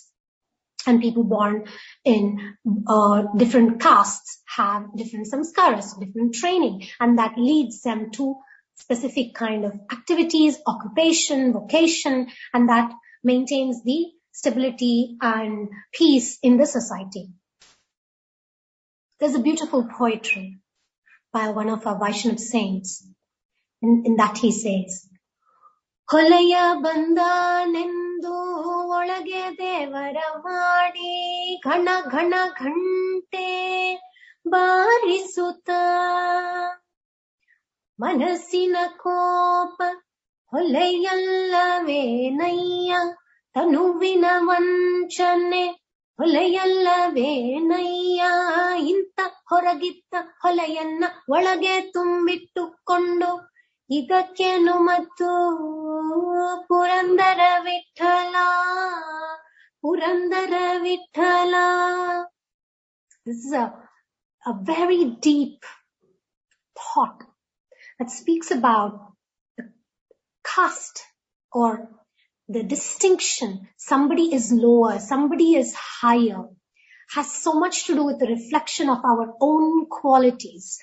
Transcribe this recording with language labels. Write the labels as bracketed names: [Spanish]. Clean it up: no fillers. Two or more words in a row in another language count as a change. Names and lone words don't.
[English] And people born in different castes have different samskaras, different training, and that leads them to specific kind of activities, occupation, vocation, and that maintains the stability and peace in the society. There's a beautiful poetry by one of our Vaishnava saints. In that he says, [Kannada] ಕೊಳೆಯ ಬಂದನೆಂದು ಒಳಗೆ ದೇವರ ಮಾಡಿ ಘನ ಘನ ಘಂಟೆ ಬಾರಿಸುತ ಮನಸಿನ ಕೋಪ ಹೊಲೆಯಲ್ಲವೇ ನಯ್ಯ ತನುವಿನ ವಂಚನೆ ಹೊಲೆಯಲ್ಲವೇ ನಯ್ಯ ಇಂಥ ಹೊರಗಿತ್ತ ಹೊಲೆಯನ್ನ ಒಳಗೆ ತುಂಬಿಟ್ಟುಕೊಂಡು ಇದಕ್ಕೇನು ಮತ್ತು ಪುರಂದರ ವಿಠಲ ಪುರಂದರ ವಿಠಲ. [English] This is a very deep thought that speaks about the caste or the distinction. Somebody is lower, somebody is higher, has so much to do with the reflection of our own qualities.